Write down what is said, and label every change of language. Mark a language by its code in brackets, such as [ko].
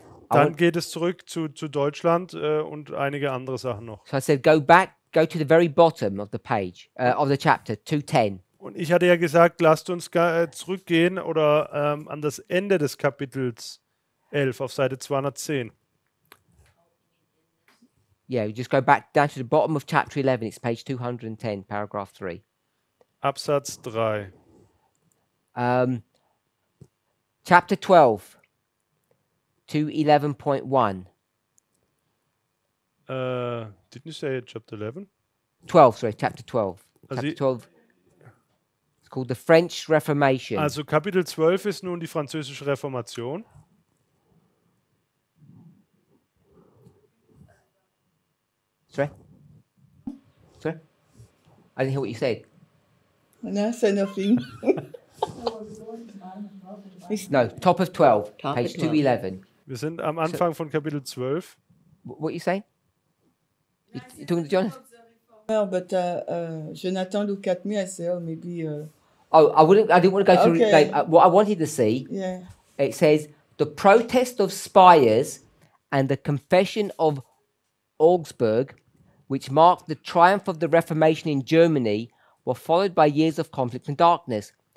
[de] dann geht es zurück zu Deutschland und einige andere Sachen noch. [en] So I said, go to the very bottom of the page, of the chapter, 210. [de] Und ich hatte ja gesagt, lasst uns zurückgehen oder an das Ende des Kapitels 11 auf Seite 210. [en] Yeah, you just go back down to the bottom of chapter 11. It's page 210, paragraph 3. [de] Absatz 3. [en] Chapter 12, 211.1. Didn't you say chapter 11? 12, sorry, chapter 12. [de] Also [en] Chapter 12. It's called the French Reformation. [de] Also Kapitel 12 ist nun die französische Reformation. [en] Sorry? Sorry? I didn't hear what you said. No, say nothing. No, top of 12, Top page of 12. 211. [de] Wir sind am Anfang von Kapitel 12. [en] What you saying? You talking to John? No, but Jonathan looked at me. I said, "Oh, maybe." Oh, I didn't want to go through. Okay. Like, what I wanted to see. Yeah. It says the protest of Spires and the confession of Augsburg, which marked the triumph of the Reformation in Germany, were followed by years of conflict and darkness.